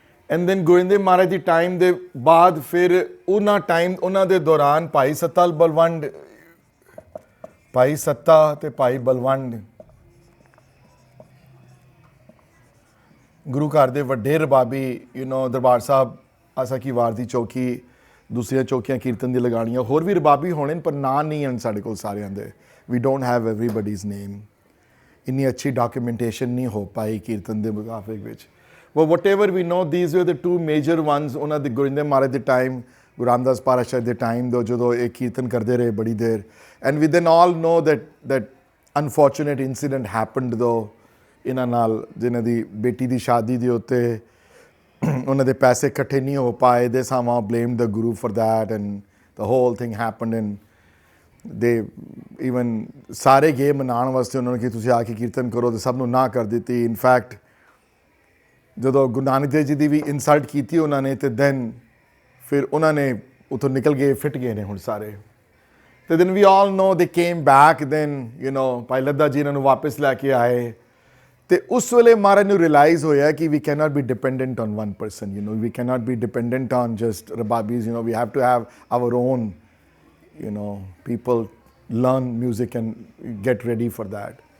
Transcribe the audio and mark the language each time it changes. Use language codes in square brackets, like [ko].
[en] and then [pa] Gobind Dev Maharaj ਦੀ time ਦੇ ਬਾਅਦ ਫਿਰ ਉਹਨਾਂ ਦੇ ਦੌਰਾਨ ਭਾਈ ਸੱਤਾ ਬਲਵੰਡ ਭਾਈ ਸੱਤਾ ਤੇ ਭਾਈ ਬਲਵੰਡ ਗੁਰੂ ਘਰ ਦੇ ਵੱਡੇ ਰਬਾਬੀ, ਯੂ ਨੋ. ਦਰਬਾਰ ਸਾਹਿਬ ਆਸਾ ਕੀ ਵਾਰ ਦੀ ਚੌਕੀ, ਦੂਸਰੀਆਂ ਚੌਕੀਆਂ ਕੀਰਤਨ ਦੀ ਲਗਾਉਣੀਆਂ, ਹੋਰ ਵੀ ਰਬਾਬੀ ਹੋਣੇ ਪਰ ਨਾਂ ਨਹੀਂ ਹਨ ਸਾਡੇ ਕੋਲ ਸਾਰਿਆਂ ਦੇ. [en] We don't have everybody's name. [pa] ਇੰਨੀ ਅੱਛੀ ਡਾਕੂਮੈਂਟੇਸ਼ਨ ਨਹੀਂ ਹੋ ਪਾਈ ਕੀਰਤਨ ਦੇ ਮੁਕਾਬਲੇ ਵਿੱਚ. [en] Well, whatever we know, these were the two major ones. [pa] ਉਹਨਾਂ ਦੇ ਗੋਬਿੰਦ ਦੇਵ ਮਹਾਰਾਜ ਦੇ ਟਾਈਮ, ਗੁਰੂ ਰਾਮਦਾਸ ਪਾਤਸ਼ਾਹ ਦੇ ਟਾਈਮ ਦੋ ਜਦੋਂ ਇਹ ਕੀਰਤਨ ਕਰਦੇ ਰਹੇ ਬੜੀ ਦੇਰ. [en] and we then all know that unfortunate incident happened though [pa] ਇਹਨਾਂ ਨਾਲ, ਜਿਨ੍ਹਾਂ ਦੀ ਬੇਟੀ ਦੀ ਸ਼ਾਦੀ ਦੇ ਉੱਤੇ ਉਹਨਾਂ ਦੇ ਪੈਸੇ ਇਕੱਠੇ ਨਹੀਂ ਹੋ ਪਾਏ. [en] They somehow blamed the Guru for that and the whole thing happened and they even [pa] ਸਾਰੇ ਗਏ ਮਨਾਉਣ ਵਾਸਤੇ ਉਹਨਾਂ ਨੂੰ ਕਿ ਤੁਸੀਂ ਆ ਕੇ ਕੀਰਤਨ ਕਰੋ, ਤੇ ਸਭ ਨੂੰ ਨਾ ਕਰ ਦਿੱਤੀ. ਇਨਫੈਕਟ ਜਦੋਂ ਗੁਰੂ ਨਾਨਕ ਦੇਵ ਜੀ ਦੀ ਵੀ ਇਨਸਲਟ ਕੀਤੀ ਉਹਨਾਂ ਨੇ, ਤੇ ਦੈਨ ਫਿਰ ਉਹਨਾਂ ਨੇ ਉੱਥੋਂ ਨਿਕਲ ਗਏ, ਫਿੱਟ ਗਏ ਨੇ ਹੁਣ ਸਾਰੇ. [en] ਤੇ then we all know they came back, then you know [pa] ਭਾਈ ਲੱਦਾ ਜੀ ਇਹਨਾਂ ਨੂੰ ਵਾਪਸ ਲੈ ਕੇ ਆਏ. ਤੇ ਉਸ ਵੇਲੇ ਮਹਾਰਾਜ ਨੂੰ ਰਿਅਲਾਈਜ਼ ਹੋਇਆ ਕਿ [en] We cannot be dependent on one person, you know. We cannot be dependent on just rababis, you know. We have to have our own, you know, people learn music and get ready for that.